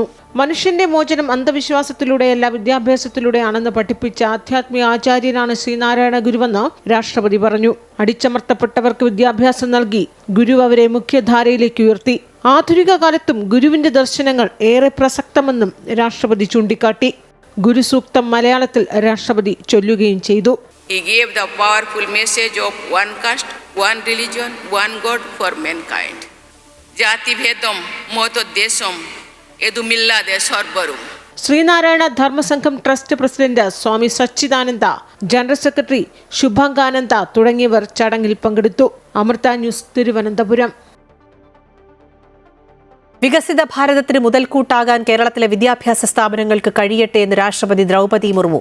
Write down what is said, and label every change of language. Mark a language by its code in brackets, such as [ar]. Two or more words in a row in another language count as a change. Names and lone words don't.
[ml] മനുഷ്യന്റെ മോചനം അന്ധവിശ്വാസത്തിലൂടെയല്ല വിദ്യാഭ്യാസത്തിലൂടെയാണെന്ന് പഠിപ്പിച്ച ആധ്യാത്മിക ആചാര്യനാണ് ശ്രീനാരായണ ഗുരുവെന്ന് രാഷ്ട്രപതി പറഞ്ഞു. അടിച്ചമർത്തപ്പെട്ടവർക്ക് വിദ്യാഭ്യാസം നൽകി ഗുരു അവരെ മുഖ്യധാരയിലേക്ക് ഉയർത്തി. ആധുനിക കാലത്തും ഗുരുവിന്റെ ദർശനങ്ങൾ ഏറെ പ്രസക്തമെന്നും രാഷ്ട്രപതി ചൂണ്ടിക്കാട്ടി. ഗുരുസൂക്തം മലയാളത്തിൽ രാഷ്ട്രപതി ചൊല്ലുകയും ചെയ്തു. [en] He gave the powerful message of one caste, one religion, one God for mankind. [ml] ജാതി ഭേദം മതദ്വേഷം ഏതുമില്ലാതെ സർവരും. ശ്രീനാരായണ ധർമ്മസംഘം ട്രസ്റ്റ് പ്രസിഡന്റ് സ്വാമി സച്ചിദാനന്ദ, ജനറൽ സെക്രട്ടറി ശുഭാംഗാനന്ദ തുടങ്ങിയവർ ചടങ്ങിൽ പങ്കെടുത്തു. അമൃത ന്യൂസ്, തിരുവനന്തപുരം. വികസിത ഭാരതത്തിന് മുതൽക്കൂട്ടാകാൻ കേരളത്തിലെ വിദ്യാഭ്യാസ സ്ഥാപനങ്ങൾക്ക് കഴിയട്ടെ എന്ന് രാഷ്ട്രപതി ദ്രൗപദി മുർമു.